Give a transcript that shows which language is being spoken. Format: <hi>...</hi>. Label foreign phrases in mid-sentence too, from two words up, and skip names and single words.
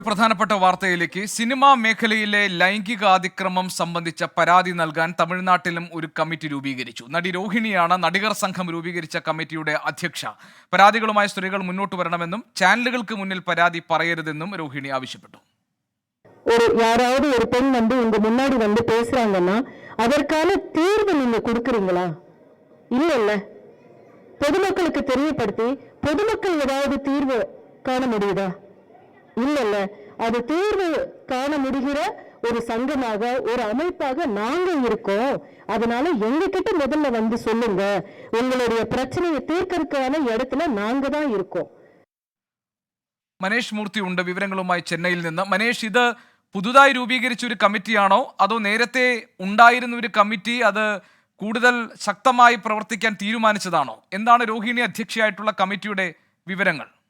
<ml>പ്രധാനപ്പെട്ട വാർത്തയിലേക്ക്. സിനിമാ മേഖലയിലെ ലൈംഗികാതിക്രമം സംബന്ധിച്ച പരാതി നൽകാൻ തമിഴ്നാട്ടിലും ഒരു കമ്മിറ്റി രൂപീകരിച്ചു. നടി രോഹിണിയാണ് നടികർ സംഘം രൂപീകരിച്ച കമ്മിറ്റിയുടെ അധ്യക്ഷ. പരാതികളുമായി സ്ത്രീകൾ മുന്നോട്ട് വരണമെന്നും ചാനലുകൾക്ക് മുന്നിൽ പരാതി പറയരുതെന്നും രോഹിണി ആവശ്യപ്പെട്ടു.</ml> <ta>யாராவது ஒரு பெண் உங்க முன்னாடி பேசுறாங்கன்னா அதற்கான தீர்வு நீங்க கொடுக்கறீங்களா? இல்ல பொதுமக்களுக்கு தெரியப்படுத்தி பொதுமக்கள் ஏதாவது தீர்வு காண முடியுதா? இல்ல அது தீர்வு காண முடிகிற ஒரு சங்கமாக ஒரு அமைப்பாக நாங்க இருக்கோம். அதனால எங்க கிட்ட முதல்ல சொல்லுங்க. உங்களுடைய பிரச்சனையை தீர்க்கறதுக்கான இடத்துல நாங்க தான் இருக்கோம்.</ta> <ml>മനേഷ് മൂർത്തി ഉണ്ട് വിവരങ്ങളുമായി ചെന്നൈയിൽ നിന്ന്. മനേഷ്, ഇത് പുതുതായി രൂപീകരിച്ച ഒരു കമ്മിറ്റിയാണോ അതോ നേരത്തെ ഉണ്ടായിരുന്ന ഒരു കമ്മിറ്റി അത് കൂടുതൽ ശക്തമായി പ്രവർത്തിക്കാൻ തീരുമാനിച്ചതാണോ? എന്താണ് രോഹിണി അധ്യക്ഷയായിട്ടുള്ള കമ്മിറ്റിയുടെ വിവരങ്ങൾ?</ml>